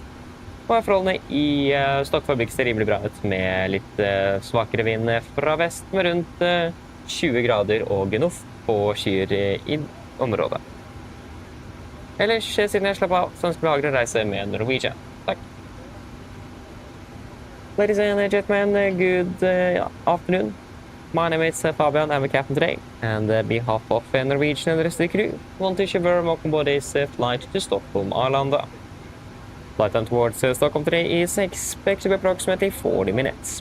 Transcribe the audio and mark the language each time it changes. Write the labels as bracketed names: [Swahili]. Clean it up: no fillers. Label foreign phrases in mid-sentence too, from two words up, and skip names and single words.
[Norwegian] Og forholdene i Stockholm ser rimelig bra ut med litt svakere vind fra vest med rundt 20 grader og genoff på skyer i området. Ellers, siden jeg slapp av, så ønsker vi behagelig reise med Norwegian. Takk. [English] Ladies and gentlemen, good afternoon. My name is Fabian, I'm a captain today, and on behalf of Norwegian and the rest of the crew, I want to wish you very welcome aboard this flight to Stockholm, Arlanda. Flight time towards Stockholm today is expected to be approximately 40 minutes.